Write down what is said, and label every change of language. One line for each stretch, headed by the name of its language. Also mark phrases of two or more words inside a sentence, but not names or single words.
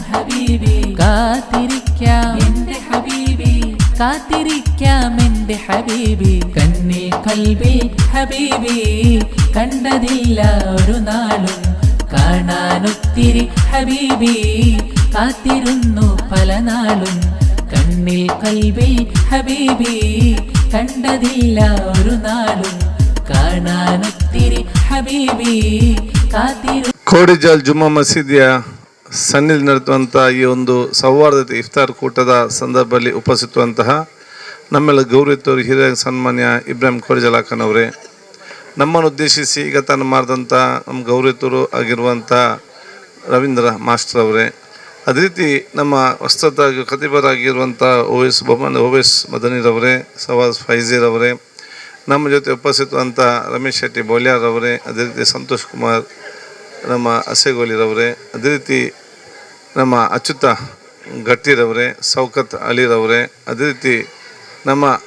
Malayalam: ഹബീബി കാത്തിരിക്കാം എന്റെ ഹബീബി കാത്തിരിക്കാം എന്റെ ഹബീബി കണ്ണിൽ കൽബിൽ ഹബീബി കണ്ടതില്ല ഒരു നാളും കാണാനൊത്തിരി ഹബീബി കാത്തിരുന്നു പല നാളും കണ്ണിൽ കൽബിൽ ഹബീബി കണ്ടതില്ല ഒരു നാളും കാണാനൊത്തിരി ഹബീബി കാത്തിരു.
Kannada: ಕೋಡಿಜಾಲ್ ಜುಮ್ಮಾ ಮಸೀದಿಯ ಸನ್ನಿಧಿ ನಡೆಸುವಂಥ ಈ ಒಂದು ಸೌಹಾರ್ದತೆ ಇಫ್ತಾರ್ ಕೂಟದ ಸಂದರ್ಭದಲ್ಲಿ ಉಪಸ್ಥಿತವಂತಹ ನಮ್ಮೆಲ್ಲ ಗೌರವಿತವರು ಹಿರಿಯ ಸನ್ಮಾನ್ಯ ಇಬ್ರಾಹಿಂ ಕೋಡಿಜಾಲ್ ಅಕ್ಕನವರೇ, ನಮ್ಮನ್ನು ಉದ್ದೇಶಿಸಿ ಈಗ ತಾನು ಮಾಡಿದಂಥ ನಮ್ಮ ಗೌರವಿತರು ಆಗಿರುವಂಥ ರವೀಂದ್ರ ಮಾಸ್ಟರ್ ಅವರೇ, ಅದೇ ರೀತಿ ನಮ್ಮ ವಸ್ತ್ರತ ಖತೀಬರಾಗಿರುವಂಥ ಓವೈಸ್ ಮದನಿರವರೇ, ಸವಾಸ್ ಫೈಜೀರವರೇ, ನಮ್ಮ ಜೊತೆ ಉಪಸ್ಥಿತವಂಥ ರಮೇಶ್ ಶೆಟ್ಟಿ ಬೋಲ್ಯಾರವರೇ, ಅದೇ ರೀತಿ ಸಂತೋಷ್ ಕುಮಾರ್ ನಮ್ಮ ಅಸೆಗೋಲಿರವರೇ, ಅದೇ ರೀತಿ ನಮ್ಮ ಅಚ್ಯುತ ಗಟ್ಟಿರವರೇ, ಸೌಕತ್ ಅಲಿರವರೇ, ಅದೇ ರೀತಿ ನಮ್ಮ